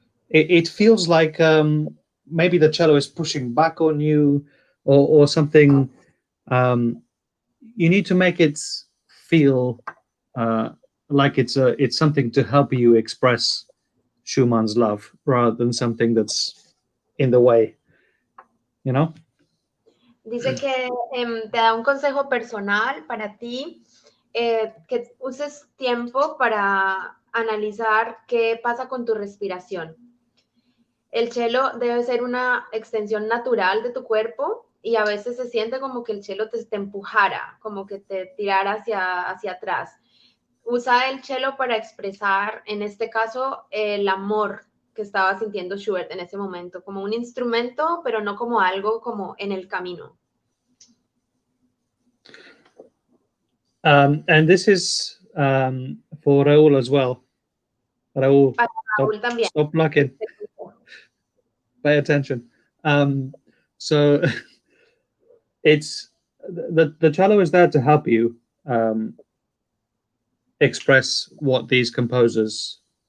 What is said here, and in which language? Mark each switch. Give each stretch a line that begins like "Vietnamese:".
English: It feels like maybe the cello is pushing back on you, or something. You need to make it feel like it's something to help you express Schumann's love rather than something that's in the way. You know?
Spanish: Dice que te da un consejo personal para ti, que uses tiempo para analizar qué pasa con tu respiración. El cello debe ser una extensión natural de tu cuerpo y a veces se siente como que el cello te empujara, como que te tirara hacia atrás. Usa el cello para expresar, en este caso, el amor que estaba sintiendo Schubert en ese momento, como un instrumento, pero no como algo como en el camino.
English: And this is for Raul as well. Raul,
Spanish: Raúl también.
English: stop looking. Pay attention. So it's the cello is there to help you express what these composers